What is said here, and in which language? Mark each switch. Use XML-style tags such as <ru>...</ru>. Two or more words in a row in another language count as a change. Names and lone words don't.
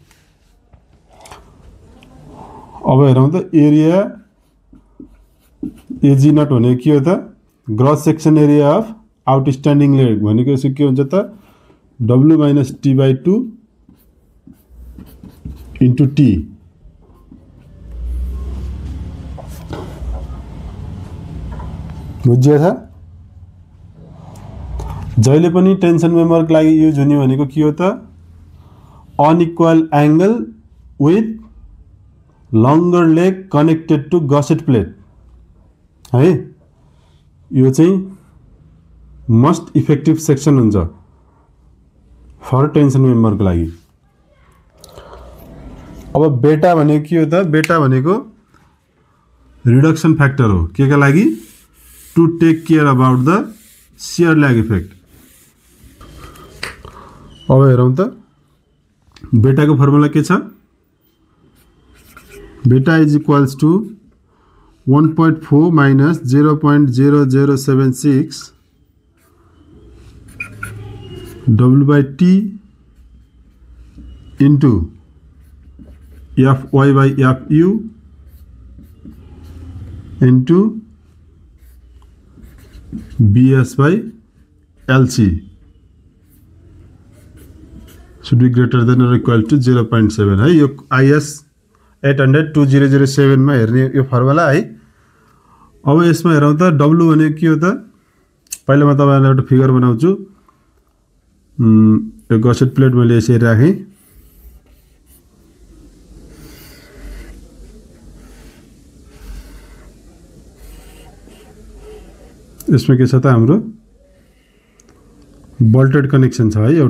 <ne>अब हेरौँ त</ne> <en>area Ag naught</en> <ne>भनेको के हो त,</ne> <en>gross section area of outstanding leg</en> <ne>भनेको यसो के हुन्छ त W - T/2 इन्टु T। बुझियो छ? जहिले पनि टेन्सन मेम्बरको लागि युज हुने भनेको के हो त,</ne> <en>unequal angle with longer leg connected to gusset plate</en> <ne>है। यो चाहिँ</ne> <en>most effective section</en> <ne>हुन्छ</ne> <en>for tension memberको</en> <ne>लागि। अब बेटा भनेको के हो त, बेटा भनेको</ne> <en>reduction factor</en> <ne>हो के का लागि,</ne> <en>to take care about the shear lag effect.</en> <ne>अब हेरौँ त बेटा को फर्मुला के छ,</ne> <en>beta is equals to 1.4 minus 0.0076 W/T into Fy/Fu into Bs/Lc should be greater than or equal to 0.7 है।</en> <ne>यो IS 800-2007 मा हेर्ने यो फर्मुला है। अब यसमा हेरौँ त W भनेको के हो त, पहिला म तपाईहरुलाई एउटा फिगर बनाउँछु। यो</ne> <en>gusset plate</en> <ne>मैले यसरी राखेँ, यसमा के छ त हाम्रो</ne> <en>bolted connection</en> <ne>छ है।</ne>